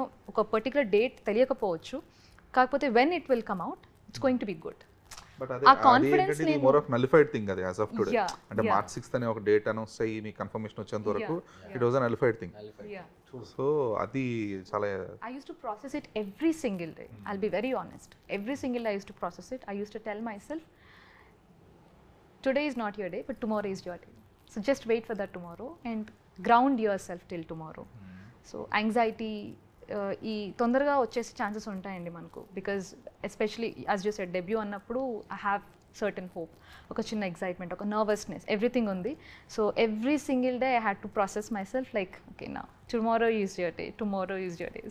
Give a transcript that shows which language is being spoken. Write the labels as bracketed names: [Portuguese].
[Telugu] Oka particular date teliyakapochu, kakapothe [English] when it will come out, it's going to be good. [Telugu] But ఆ confidence ఇది [English] more of nullified thing [Telugu] అది as of today. అంటే March 6th అనే ఒక date announce అయ్యి మీ confirmation వచ్చేంత వరకు [English] It was a nullified thing. [Telugu] So అది చాలా [English] I used to process it every single day. I'll be very honest. Every single day I used to process it. I used to tell myself today is not your day, but tomorrow is your day. So just wait for that tomorrow and ground yourself till tomorrow. [Telugu] So anxiety ఈ తొందరగా వచ్చేసే chances ఉంటాయండి మనకు, [English] because especially as you said debut [Telugu] అన్నప్పుడు [English] I have certain hope, [Telugu] ఒక చిన్న excitement, ఒక nervousness, everything ఉంది. [English] So every single day I had to process myself like okay నా tomorrow is your day, tomorrow is your day.